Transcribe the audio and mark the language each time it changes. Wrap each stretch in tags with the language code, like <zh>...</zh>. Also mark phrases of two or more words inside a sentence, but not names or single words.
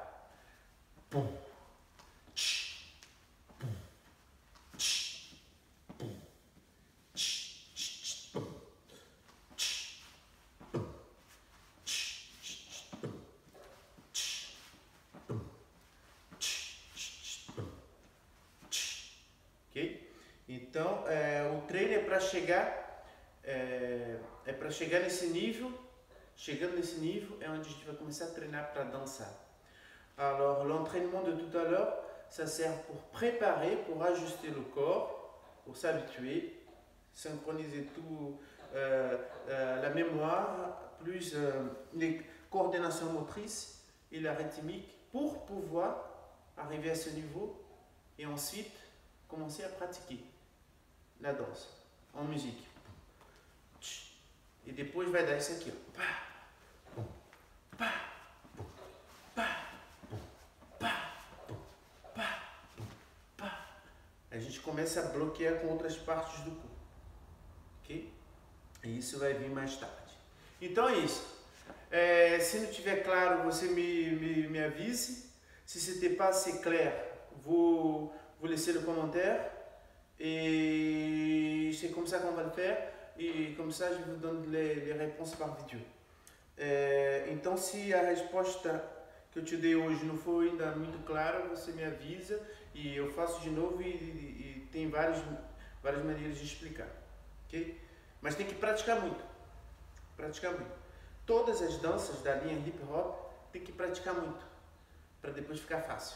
<pt>Pum, tch, pum, tch, pum, tch, tch, pum, tch, pum, tch, tch, pum, tch, pum, tch, pum, tch. Ok? Então, o treino é para chegar, para chegar nesse nível. Chegando nesse nível é onde a gente vai começar a treinar para dançar.</pt> <fr>Alors, l'entraînement de tout à l'heure, ça sert pour préparer, pour ajuster le corps, pour s'habituer, synchroniser tout, la mémoire, plus les coordinations motrices et la rythmique, pour pouvoir arriver à ce niveau et ensuite commencer à pratiquer la danse en musique.</fr> <pt>E depois vai dar isso aqui, ó. Pá, pum, pá, pum, pá, pum, pá, pum, pá, pum, pá. A gente começa a bloquear com outras partes do corpo, ok? E isso vai vir mais tarde. Então é isso. Se não tiver claro, você me avise.</pt> <fr>Si ce n'était pas assez clair, vous laissez le commentaire. Et c'est comme ça qu'on va le faire. E como ça, je vous donne les réponses par vídeo.</fr> <pt>Então, se a resposta que eu te dei hoje não foi ainda muito clara, você me avisa e eu faço de novo e tem várias maneiras de explicar, ok? Mas tem que praticar muito, Todas as danças da linha hip hop tem que praticar muito, para depois ficar fácil.</pt>